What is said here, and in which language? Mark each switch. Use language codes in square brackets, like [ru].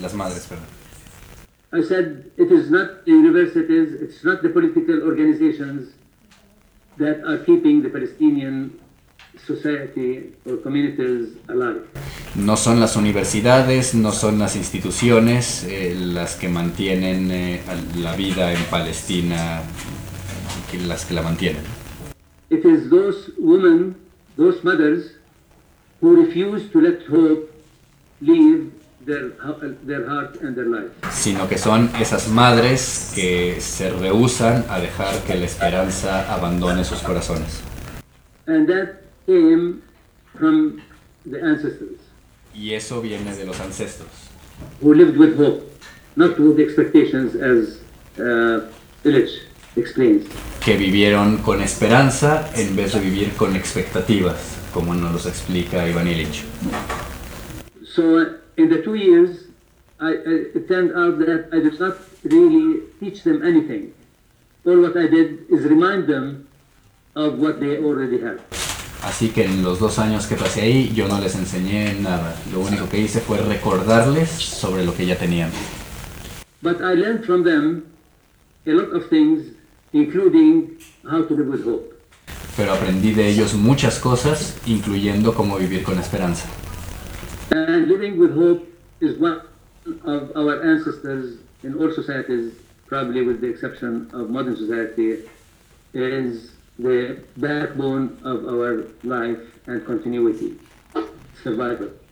[es] Las madres, perdón. [en] I said, it is not the universities, it's not the political organizations that are keeping the Palestinian society or communities alive. [es] No son las universidades, no son las instituciones las que mantienen la vida en Palestina, las que la mantienen. [en] It is those women, those mothers, who refuse to let hope leave their heart and their life. [es] Sino que son esas madres que se rehúsan a dejar que la esperanza abandone sus corazones. [en] And that came from the ancestors. [es] Y eso viene de los ancestros. [en] Who lived with hope, not with expectations, as Illich explains. [es] Que vivieron con esperanza en vez de vivir con expectativas, como nos los explica Ivan Illich. [en] So in the 2 years, it turned out that I did not really teach them anything. All what I did is remind them of what they already have. [es] Así que en los 2 años que pasé ahí, yo no les enseñé nada. Lo único que hice fue recordarles sobre lo que ya tenían. [en] But I learned from them a lot of things, including how to live with hope. [es] Pero aprendí de ellos muchas cosas, incluyendo cómo vivir con esperanza. [en] And living with hope is one of our ancestors in all societies, probably with the exception of modern society, is the backbone of our life and continuity, survival.